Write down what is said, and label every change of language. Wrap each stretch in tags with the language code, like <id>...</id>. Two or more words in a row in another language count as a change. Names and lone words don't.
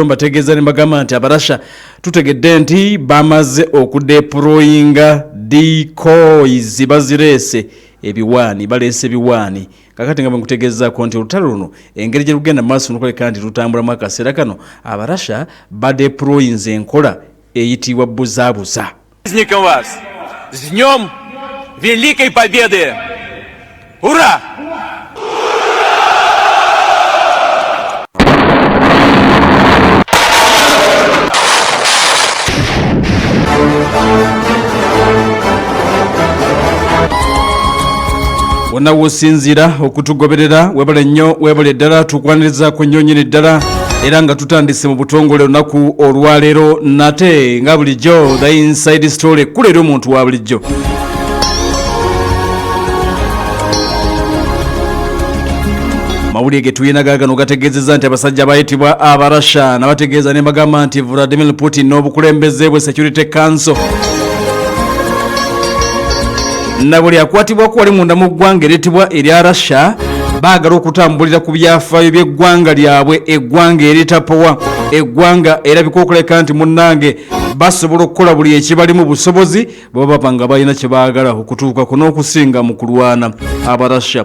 <lg>Mbategeeza ne mbagamba nti Abarussia tutegedde nti bamaze okudeployinga decoys, bazireese ebiwaani, baleese ebiwaani. Kakati nga bwenkutegeezaako nti olutalo luno engeri gye lugenda maaso n'okulabika nti tutambulamu akaseera kano, Abarussia badeployinze enkola eyitibwa buzaabuza.</lg> <ru>Праздником вас! С Днем Великой Победы! Ура!</ru> <lg>Wonna wosinzira okutugoberera webale nnyo, webale ddala tukwaniriza ku nnyo nnyini ddala era nga tutandise mu butongole olunaku olwaleero nate nga bulijjo</lg> <en>the inside story</en> <lg>kulera omuntu wa bulijjo. Mawulire ge tuyina gaagano gategeezezza nti abasajja abayitibwa Abarussia nabategeeza ne bagamba nti Vladimir Putin n'obukulembeze bwe Security Council na buli akwatibwako wali munda mu ggwanga eryitibwa erya Russia baagala okutambulira ku byafaayo by'eggwanga lyabwe, eggwanga eritapowa, eggwanga erabika okuleka nti munnange basobola okukola buli ekibalimu busobozi bwe baba nga balina kye baagala okutuukako n'okusinga mu kulwana Abarussia.</lg>